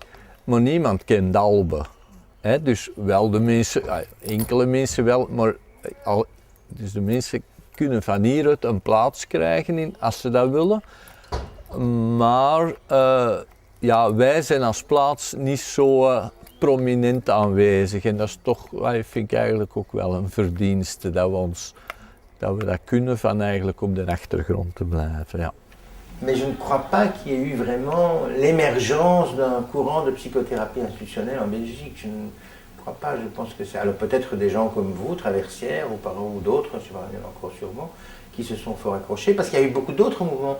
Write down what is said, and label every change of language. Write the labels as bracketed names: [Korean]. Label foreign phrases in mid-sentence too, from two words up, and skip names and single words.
[Dutch] Maar niemand kent Dalbe. Dus wel de mensen, enkele mensen wel, maar dus de mensen kunnen van hieruit een plaats krijgen als ze dat willen. Maar wij zijn als plaats niet zo prominent aanwezig. En dat is toch, vind ik eigenlijk ook wel een verdienste dat we dat kunnen van eigenlijk op de achtergrond te blijven. Ja. [French] Mais je ne crois pas qu'il y ait eu vraiment l'émergence d'un courant de psychothérapie institutionnelle en Belgique. Je ne crois pas, je pense que c'est... Alors peut-être des gens comme vous, Traversière ou d'autres, je sais pas, il y en a encore sûrement, qui se sont fort accrochés, parce qu'il y a eu beaucoup d'autres mouvements.